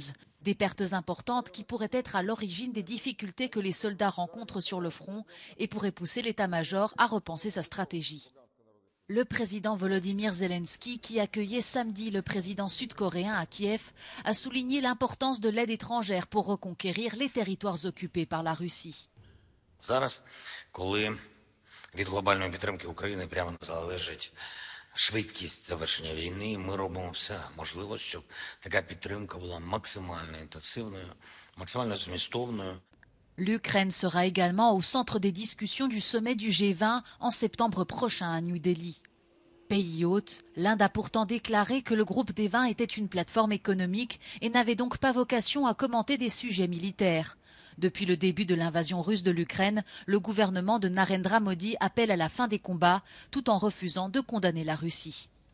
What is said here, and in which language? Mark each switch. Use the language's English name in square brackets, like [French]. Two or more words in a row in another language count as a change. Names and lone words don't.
[French] Des pertes importantes qui pourraient être à l'origine des difficultés que les soldats rencontrent sur le front et pourraient pousser l'état-major à repenser sa stratégie. Le président Volodymyr Zelensky, qui accueillait samedi le président sud-coréen à Kiev, a souligné l'importance de l'aide étrangère pour reconquérir les territoires occupés par la Russie. [Ukrainian] Від глобальної підтримки України прямо залежить швидкість завершення війни. І ми робимо все можливе, щоб така підтримка була максимально інтенсивною, максимально змістовною. [French] L'Ukraine sera également au centre des discussions du sommet du G20 en septembre prochain à New Delhi. Pays hôte, l'Inde a pourtant déclaré que le groupe des 20 était une plateforme économique et n'avait donc pas vocation à commenter des sujets militaires. Depuis le début de l'invasion russe de l'Ukraine, le gouvernement de Narendra Modi appelle à la fin des combats, tout en refusant de condamner la Russie.